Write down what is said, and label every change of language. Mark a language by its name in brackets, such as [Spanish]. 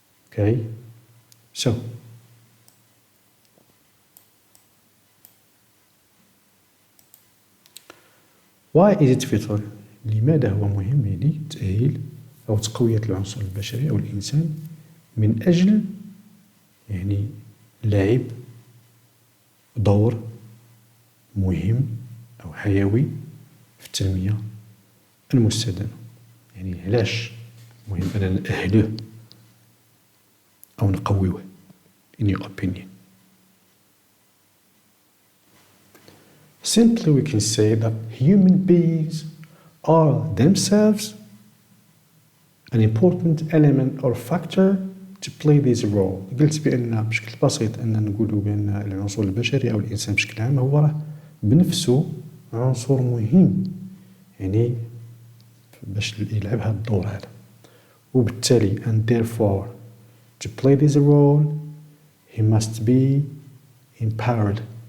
[English] Okay, so why is it vital؟ [Arabic] لماذا هو مهم يعني تأهيل أو تقوية العنصر البشري أو الإنسان من أجل يعني لعب دور مهم أو حيوي في التنمية المستدامة. يعني علاش مهم أننا نأهلوه أو نقويوه [English] in your opinion? Simply we can say that human beings are themselves an important element or factor to play this role. [Arabic] قلت بأن بشكل بسيط أن نقولوا بأن العنصر البشري أو الإنسان بشكل عام هو راه بنفسه عنصر مهم يعني باش يلعب هذا الدور هذا وبالتالي [English] and therefore to play this role he must be empowered.